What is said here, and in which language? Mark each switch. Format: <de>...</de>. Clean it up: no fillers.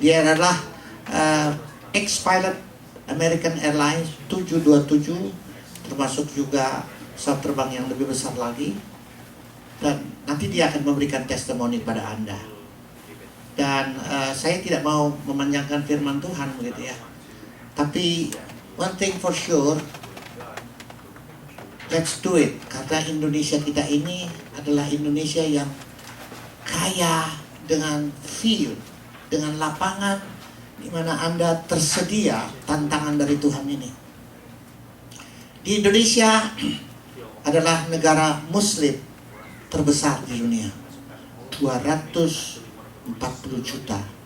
<id>Dia adalah ex-pilot American Airlines 727, termasuk juga pesawat terbang yang lebih besar lagi. Dan nanti dia akan memberikan testimoni pada Anda. Dan saya tidak mau memanjangkan firman Tuhan begitu, ya. Tapi</id> <en>one thing for sure, let's do it.</en> <id>Karena Indonesia kita ini adalah Indonesia yang kaya dengan field, dengan lapangan di mana Anda tersedia tantangan dari Tuhan ini. Di Indonesia adalah negara Muslim terbesar di dunia, 240 juta.</id>